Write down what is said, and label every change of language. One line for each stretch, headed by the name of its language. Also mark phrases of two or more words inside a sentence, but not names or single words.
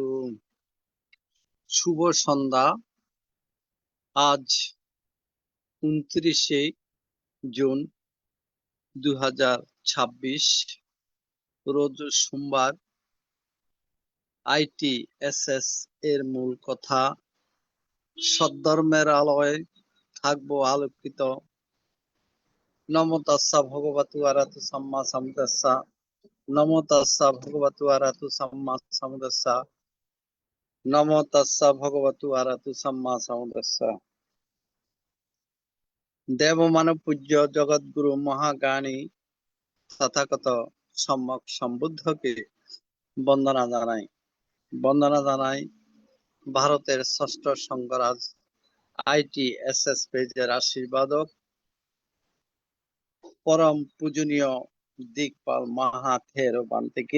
Bangla: শুভ সন্ধ্যা। আজ 29শে জুন 2026, রোজ সোমবার। ITSS এর মূল কথা, সদ্ধর্মের আলোয় থাকবো আলোকিত।
Pali: নমো তাস্সা ভগবতু আরহাতু সাম্মা সাম্বুদ্দাস্সা। নমো তাস্সা ভগবতু আরহাতু সাম্মা সাম্বুদ্দাস্সা। নমো তাস্সা ভগবতু আরহাতু সাম্মা সাম্বুদ্দাস্সা।
Bangla: দেব মানব পূজ্য জগৎগুরু মহাজ্ঞানী তথাগত সম্যক সম্বুদ্ধকে বন্দনা জানাই। বন্দনা জানাই ভারতের ষষ্ঠ সংঘরাজ ITSS পেজের আশীর্বাদক পরম পূজনীয় দিকপাল মাহাথেরো বান্তেকে।